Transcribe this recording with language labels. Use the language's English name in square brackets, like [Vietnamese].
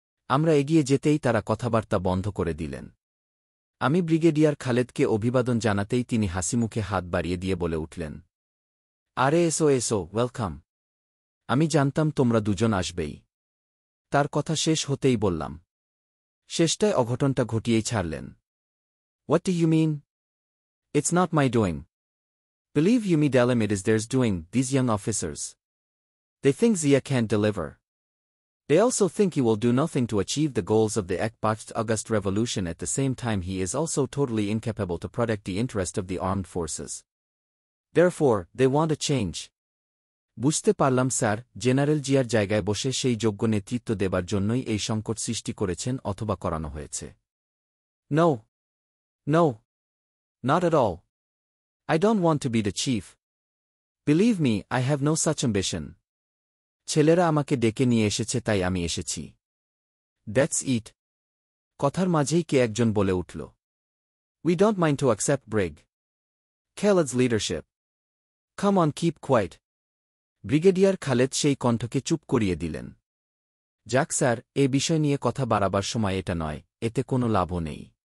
[Bangla] আমরা এগিয়ে যেতেই তারা কথাবার্তা বন্ধ করে দিলেন। আমি ব্রিগেডিয়ার খালেদকে অভিবাদন জানাতেই তিনি হাসিমুখে হাত বাড়িয়ে দিয়ে বলে উঠলেন, আরে এসো এসো, ওয়েলকাম। আমি জানতাম তোমরা দুজন আসবেই। তার কথা শেষ হতেই বললাম, শেষটায় অঘটনটা ঘটিয়েই ছাড়লেন। [English] What do you mean? It's not my doing. Believe you me, Dalim, it is theirs doing, these young officers. They think Zia can't deliver. They also think he will do nothing to achieve the goals of the Ekpat's August revolution. At the same time, he is also totally incapable to protect the interest of the armed forces. Therefore, they want a change. [Bangla] বুঝতে পারলাম sir, general জিয়ার জায়গায় বসে সেই যোগ্য নেতৃত্ব দেবার জন্যই এই সংকট সৃষ্টি করেছেন অথবা করানো হয়েছে। [English] No. No. Not at all. I don't want to be the chief. Believe me, I have no such ambition. [Bangla] ছেলেরা আমাকে ডেকে নিয়ে এসেছে তাই আমি এসেছি। [English] That's it. [Bangla] কথার মাঝেই কে একজন বলে উঠল, [English] We don't mind to accept Brig. Khaled's leadership. Come on, keep quiet. [Bangla] Brigadier Khaled সেই কণ্ঠকে চুপ করিয়ে দিলেন। যাক স্যার, এ বিষয় নিয়ে কথা বাড়াবার সময় এটা নয়, এতে কোনো লাভও নেই।